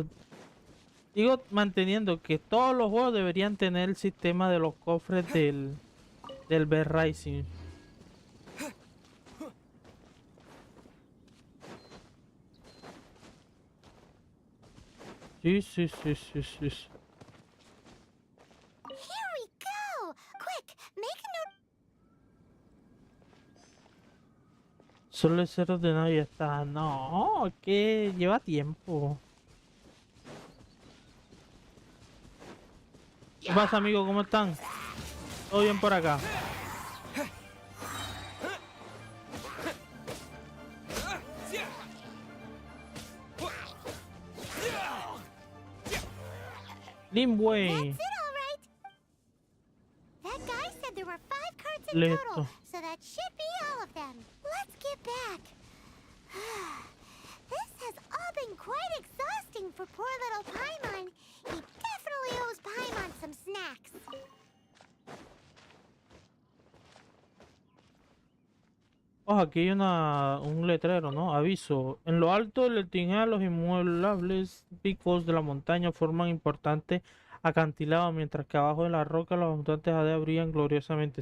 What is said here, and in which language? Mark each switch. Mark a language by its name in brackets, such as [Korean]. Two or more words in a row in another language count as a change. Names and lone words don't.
[Spanish] Digo, manteniendo que todos los juegos deberían tener el sistema de los cofres del Ryzen. Sí. [English] Here we go. Quick, make a note. [Spanish] Solo el ser ordenado y ya está. No, que lleva tiempo. ¿Qué pasa, amigo? ¿Cómo están? ¿Todo bien por acá? Limway. [English] That guy said there were 5 carts in [Spanish] Listo. [English] total, so that should be all of them. Let's get back. This has all been quite exhausting for poor little Paimon. He definitely owes Paimon some snacks. [Spanish] Oh, aquí hay un letrero, ¿no? Aviso. En lo alto del letinjea los inmuebles picos de la montaña forman importante acantilado, mientras que abajo de la roca los montantes jadeas brillan gloriosamente.